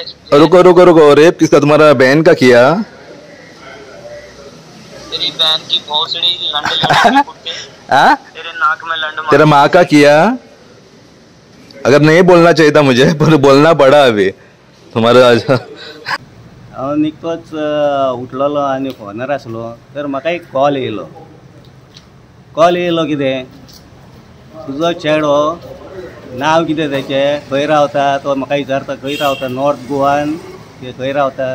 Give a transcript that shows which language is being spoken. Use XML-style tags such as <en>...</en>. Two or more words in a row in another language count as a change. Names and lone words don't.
<hi>रुको रुको रुको, रेप किसका? तुम्हारा बहन का किया? तेरी बहन की भोसड़ी लंडे लंडे कुत्ते। हाँ? तेरे नाक में लंड मार। तेरा माँ का किया? अगर नहीं बोलना चाहिए था मुझे, पर बोलना पड़ा अभी तुम्हारा।</hi> <kok>हांव निकतोच उठलोलो आनी फोनार आसलो तर म्हाका एक कॉल येयलो कितें तुजो चेडो नांव कितें तेचें, खंय रावता, तो म्हाका विचारता खंय रावता, नॉर्थ गोवान खंय रावता.</kok>